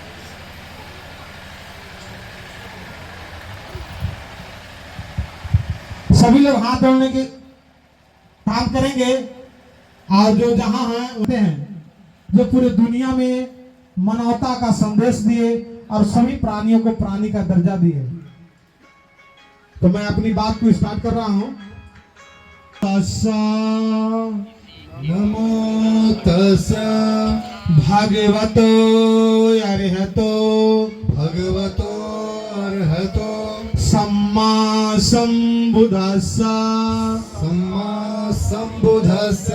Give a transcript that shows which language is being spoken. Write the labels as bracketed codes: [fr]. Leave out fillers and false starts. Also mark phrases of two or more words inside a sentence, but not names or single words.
[hi] सभी लोग हाथ जोड़ने के काम करेंगे और जो जहां हैं होते हैं जो पूरे दुनिया में मानवता का संदेश दिए और सभी प्राणियों को प्राणी का दर्जा दिए। तो मैं अपनी बात को स्टार्ट कर रहा हूं। [pi] नमो तस् भगवतो अरहतो भगवतो अर्हतो सम्मा संबुद्धस्स सम्मा संबुद्धस्य